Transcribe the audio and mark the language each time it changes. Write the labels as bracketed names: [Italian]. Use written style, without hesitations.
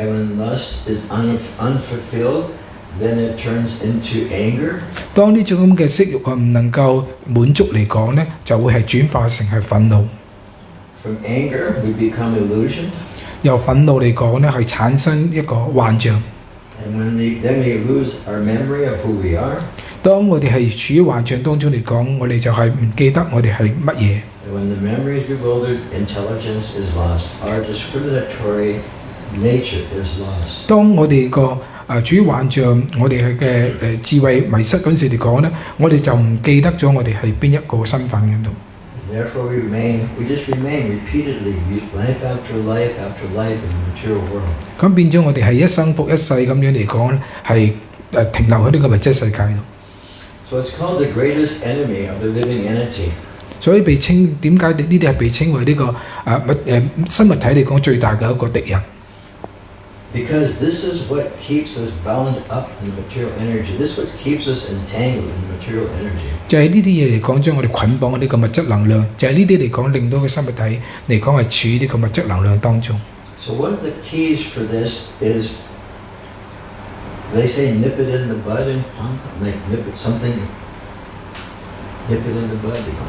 [English] And when lust is unfulfilled, then it turns into anger. [Cantonese] 當呢種咁嘅色欲唔能夠滿足嚟講咧，就會係轉化成係憤怒。 [English] From anger, we become illusion. [Cantonese] 由憤怒嚟講咧，係產生一個幻象。 [English] And then we lose our memory of who we are. [Cantonese] 當我哋係處於幻象當中嚟講，我哋就係唔記得我哋係乜嘢。 [English] And when the memory is bewildered, intelligence is lost. Our discriminatory nature is lost. [Cantonese] 當我哋個處於幻象，我哋嘅智慧迷失嗰陣時嚟講咧，我哋就唔記得咗我哋係邊一個身份喺度。 [English] Therefore, we just remain repeatedly, life after life after life in the material world. [Cantonese] 咁變咗我哋係一生復一世咁樣嚟講，係停留喺呢個物質世界度。 [English] So it's called the greatest enemy of the living entity. [Cantonese] 所以點解呢啲係被稱為呢個生物體嚟講最大嘅一個敵人？ [English] Because this is what keeps us bound up in the material energy. This is what keeps us entangled in the material energy. [Cantonese] 就係呢啲嘢嚟講，將我哋捆綁喺呢個物質能量，就係呢啲嚟講，令到個生物體嚟講係處於呢個物質能量當中。 [English] So one of the keys for this is, they say nip it in the bud in Hong Kong, like nip it in the bud.